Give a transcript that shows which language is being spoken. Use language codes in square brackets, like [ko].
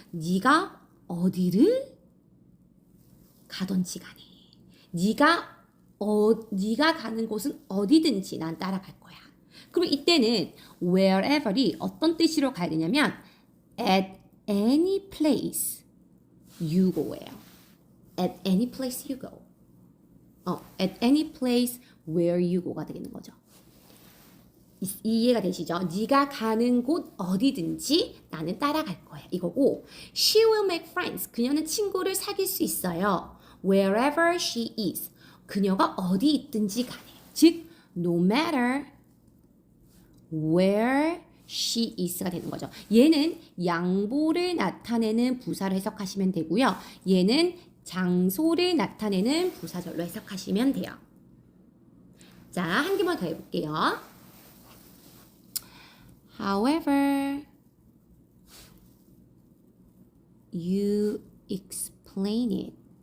[ko] 네가 어디를 가던지 간에 네가 가는 곳은 어디든지 난 따라갈 거야. 그럼 이때는 wherever이 어떤 뜻으로 가야 되냐면 [en] at any place you go [ko] 예요. [en] at any place you go. at any place where you go가 [ko] 되겠는 거죠. 이해가 되시죠? 네가 가는 곳 어디든지 나는 따라갈 거야. [en] 이거고 she will make friends. [ko] 그녀는 친구를 사귈 수 있어요. [en] wherever she is. [ko] 그녀가 어디 있든지 간에. [en] 즉 no matter where she is가 [ko] 되는 거죠. 얘는 양보를 나타내는 부사로 해석하시면 되고요. 얘는 장소를 나타내는 부사절로 해석하시면 돼요. 자, 한 개만 더 해볼게요. [en] However, you explain it.